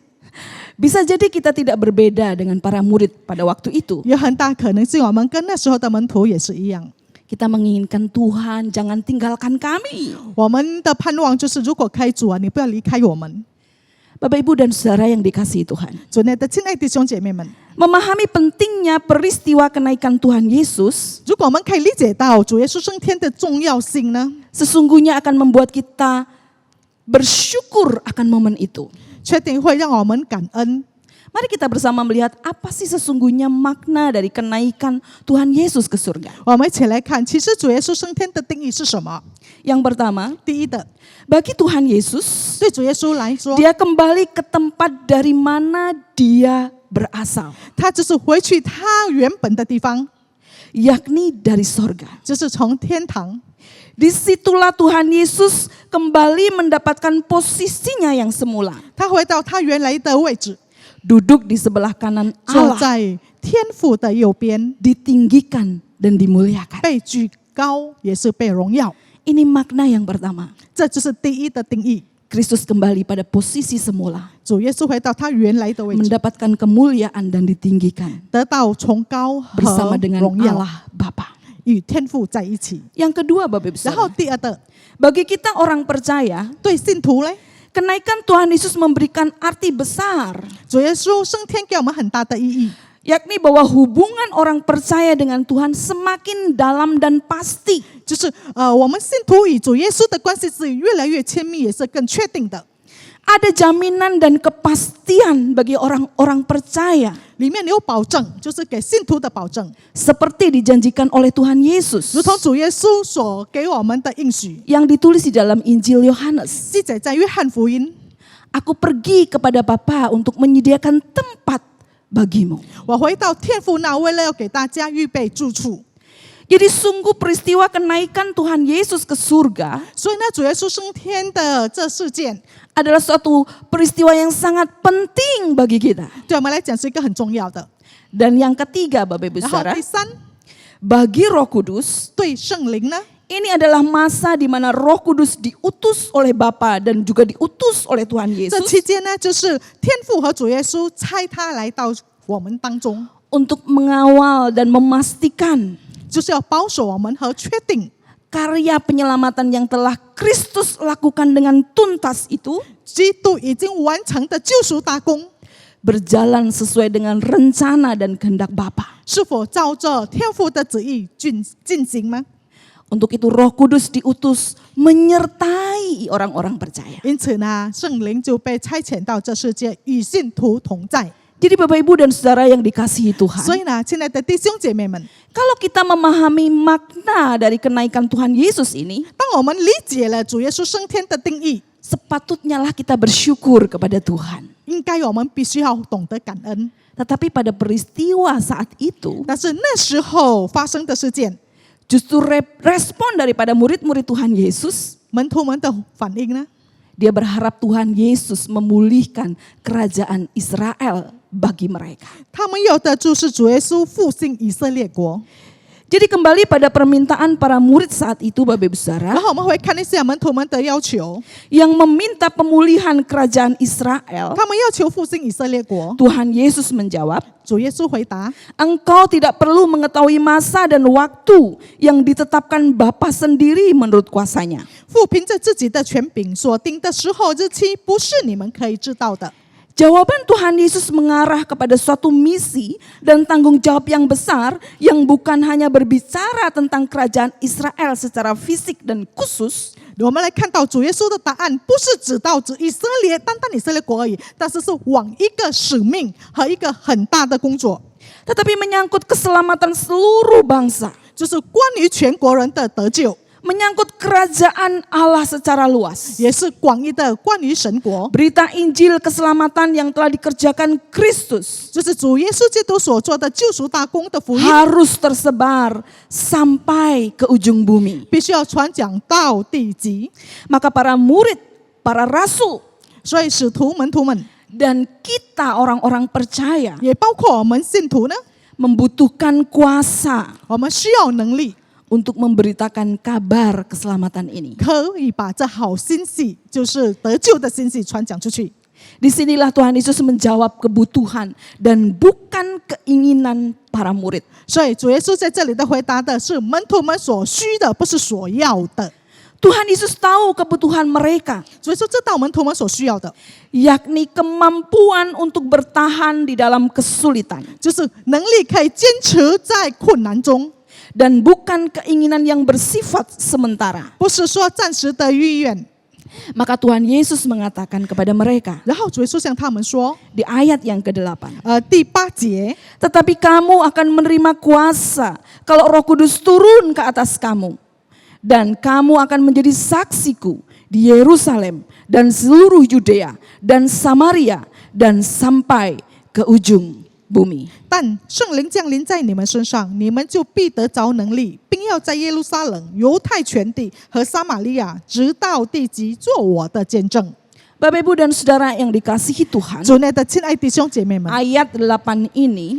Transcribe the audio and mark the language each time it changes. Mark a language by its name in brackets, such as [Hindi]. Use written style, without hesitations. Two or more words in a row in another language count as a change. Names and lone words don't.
[Indonesian] Bisa jadi kita tidak berbeda dengan para murid pada waktu itu. [Chinese] 有很大可能性，我们跟那时候的门徒也是一样。 [Indonesian] Kita menginginkan Tuhan jangan tinggalkan kami. [Chinese] 我们的盼望就是，如果可以主啊，你不要离开我们。 [Indonesian] Bapak Ibu dan Saudara yang dikasihi Tuhan. [Chinese] 主内的亲爱弟兄姐妹们， [Indonesian] Memahami pentingnya peristiwa kenaikan Tuhan Yesus [Chinese] 如果我们可以理解到主耶稣升天的重要性呢， [Indonesian] sesungguhnya akan membuat kita bersyukur akan momen itu. [Chinese] 确定会让我们感恩。 [Indonesian] Mari kita bersama melihat apa sih sesungguhnya makna dari kenaikan Tuhan Yesus ke surga. [Chinese] 我们一起来看，其实主耶稣升天的定义是什么？ [Indonesian] Yang pertama, [Chinese] 第一的， [Indonesian] bagi Tuhan Yesus, [Chinese] 对主耶稣来说， [Indonesian] dia kembali ke tempat dari mana dia berasal, [Chinese] 他就是回去他原本的地方， [Indonesian] yakni dari sorga. [Chinese] 就是从天堂。 [Indonesian] Disitulah Tuhan Yesus kembali mendapatkan posisinya yang semula, [Chinese] 他回到他原来的位置， [Indonesian] duduk di sebelah kanan [Chinese] 坐 [Indonesian] Allah, [Chinese] 在天父的右边， [Indonesian] ditinggikan dan dimuliakan. [Chinese] 被举高也是被荣耀。 [Indonesian] Ini makna yang pertama. [Chinese] 这就是第一的定义。 [Indonesian] Kristus kembali pada posisi semula, [Chinese] 主耶稣回到他原来的位置， [Indonesian] mendapatkan kemuliaan dan ditinggikan [Chinese] 得到崇高和 [Indonesian] bersama dengan [Chinese] 荣耀， [Indonesian] Allah Bapa. [Chinese] 与天父在一起。 [Indonesian] Yang kedua, Bapak Ibu [Chinese] 然后 [Indonesian] Saudara, [Chinese] 第二的， [Indonesian] bagi kita orang percaya, [Chinese] 对信徒嘞， [Indonesian] kenaikan Tuhan Yesus memberikan arti besar, [Chinese] 主耶稣升天给我们很大的意义， [Indonesian] yakni bahwa hubungan orang percaya dengan Tuhan semakin dalam dan pasti. [Chinese] 就是我们信徒与主耶稣的关系是越来越亲密，也是更确定的。 [Indonesian] Ada jaminan dan kepastian bagi orang-orang percaya, [Chinese] 里面有保证，就是给信徒的保证， [Indonesian] seperti dijanjikan oleh Tuhan Yesus [Chinese] 如同主耶稣所给我们的应许， [Indonesian] yang ditulis di dalam Injil Yohanes. [Chinese] 记载在约翰福音。 [Indonesian] Aku pergi kepada Bapa untuk menyediakan tempat bagimu. [Chinese] 我回到天父那，为了要给大家预备住处。 [Indonesian] Jadi sungguh peristiwa kenaikan Tuhan Yesus ke surga [Chinese] 所以呢，主耶稣升天的这事件， [Indonesian] adalah suatu peristiwa yang sangat penting bagi kita. [Chinese] 对我们来讲是一个很重要的。 [Indonesian] Dan yang ketiga, Bapak Ibu [Chinese] 然后 [Indonesian] Saudara, [Chinese] 第三， [Indonesian] bagi Roh Kudus, [Chinese] 对圣灵呢， [Indonesian] ini adalah masa di mana Roh Kudus diutus oleh Bapa dan juga diutus oleh Tuhan [Chinese] 这 [Indonesian] Yesus [Chinese] 期间呢，就是天父和主耶稣差他来到我们当中， [Indonesian] untuk mengawal dan memastikan [Chinese] 就是要保守我们和确定 [Indonesian] karya penyelamatan yang telah Kristus lakukan dengan tuntas itu [Chinese] 基督已经完成的救赎大功， [Indonesian] berjalan sesuai dengan rencana dan kehendak Bapa. [Chinese] 是否照着天父的旨意进行吗？ [Indonesian] Untuk itu Roh Kudus diutus menyertai orang-orang percaya. [Chinese] 因此呢，圣灵就被差遣到这世界，与信徒同在。 [Indonesian] Jadi Bapak Ibu dan Saudara yang dikasihi [Chinese] 所 [Indonesian] Tuhan, [Chinese] 以呢，亲爱的弟兄姐妹们， [Indonesian] kalau kita memahami makna dari kenaikan Tuhan Yesus ini, [Chinese] 当我们理解了主耶稣升天的定义， [Indonesian] sepatutnya lah kita bersyukur kepada Tuhan. [Chinese] 应该我们必须要懂得感恩。 [Indonesian] Tetapi pada peristiwa saat itu, [Chinese] 但是那时候发生的事件， [Indonesian] justru respon daripada murid-murid Tuhan Yesus, [Chinese] 门徒们的反应呢？ [Indonesian] dia berharap Tuhan Yesus memulihkan kerajaan Israel bagi mereka. [Chinese] 他们要的就是主耶稣复兴以色列国。 [Indonesian] Jadi kembali pada permintaan para murid saat itu, Bapak Ibu [Chinese] 然 [Indonesian] Saudara, [Chinese] 后我们会看一下门徒们的要求， [Indonesian] yang meminta pemulihan kerajaan Israel, [Chinese] 他们要求复兴以色列国。 [Indonesian] Tuhan Yesus menjawab, [Chinese] 主耶稣回答： [Indonesian] engkau tidak perlu mengetahui masa dan waktu yang ditetapkan Bapa sendiri menurut kuasanya. [Chinese] 父凭着自己的权柄所定的时候日期，不是你们可以知道的。 [Indonesian] Jawaban Tuhan Yesus mengarah kepada suatu misi dan tanggung jawab yang besar yang bukan hanya berbicara tentang kerajaan Israel secara fisik dan khusus, [Chinese] 我们来看到主耶稣的答案，不是指到以色列，单单以色列国而已，但是是往一个使命和一个很大的工作， [Indonesian] tetapi menyangkut keselamatan seluruh bangsa. [Chinese] 就是关于全国人的得救。 [Indonesian] menyangkut kerajaan Allah secara luas. [Chinese] 也是广义的关于神国， [Indonesian] Berita Injil keselamatan yang telah dikerjakan Kristus [Chinese] 就是主耶稣基督所做的救赎大功的福音， [Indonesian] harus tersebar sampai ke ujung bumi. [Chinese] 必须要传讲到地极。 [Indonesian] Maka para murid, para rasul, [Chinese] 所以使徒门徒们， [Indonesian] dan kita orang-orang percaya [Chinese] 也包括我们信徒呢， [Indonesian] membutuhkan kuasa [Chinese] 我们需要能力， [Indonesian] untuk memberitakan kabar keselamatan ini. [Chinese] 可以把这好信息，就是得救的信息传讲出去。 [Indonesian] Disinilah Tuhan Yesus menjawab kebutuhan dan bukan keinginan para murid. [Chinese] 所以主耶稣在这里的回答的是门徒们所需的，不是所要的。 [Indonesian] Tuhan Yesus tahu kebutuhan mereka, [Chinese] 主耶稣知道门徒们所需要的， [Indonesian] yakni kemampuan untuk bertahan di dalam kesulitan [Chinese] 就是能力可以坚持在困难中， [Indonesian] dan bukan keinginan yang bersifat sementara. [Chinese] 不是说暂时的意愿。 [Indonesian] Maka Tuhan Yesus mengatakan kepada mereka [Chinese] 然后主耶稣向他们说， [Indonesian] di ayat yang ke-8, [Chinese] 第8节， [Indonesian] tetapi kamu akan menerima kuasa kalau Roh Kudus turun ke atas kamu. Dan kamu akan menjadi saksiku di Yerusalem dan seluruh Yudea dan Samaria dan sampai ke ujung bumi. [Chinese] 但圣灵降临在你们身上，你们就必得着能力，并要在耶路撒冷、犹太全地和撒玛利亚，直到地极，做我的见证。 [Indonesian] Bapak Ibu dan Saudara yang dikasihi Tuhan, [Chinese] 主内的亲爱弟兄姐妹们， [Indonesian] ayat 8 ini